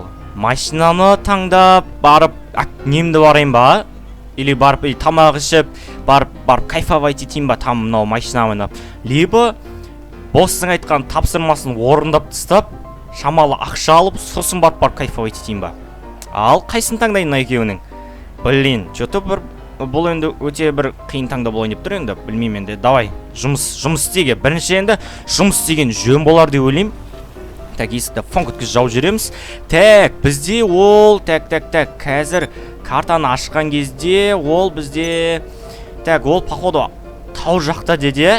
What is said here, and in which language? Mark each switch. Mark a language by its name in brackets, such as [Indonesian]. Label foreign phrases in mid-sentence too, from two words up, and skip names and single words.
[Kazakh] Машинаны таңдап барып, немді барайын ба? Или барып тамақ ішіп, барып кайфовать етейін ба там мынау машина ойнап. Либо боссың айтқан тапсырмасын орындап тастап, шамалы ақша алып, сосын барып кайфовать етейін ба? Ал қайсын таңдайын мына екеуінің? [Russian] Блин, что-то [Kazakh] бұл енді өте бір қиын таңда болайын деп тұр енді. Білмеймін енді. Давай, жұмыс істеге. Бірінші енді жұмыс істеген жөн болар деп ойлаймын. Так, есікті фон күткіз жауып жүреміз. Так, бізде ол, қазір картаны ашқан кезде ол бізде, ол походу тау жақта деді.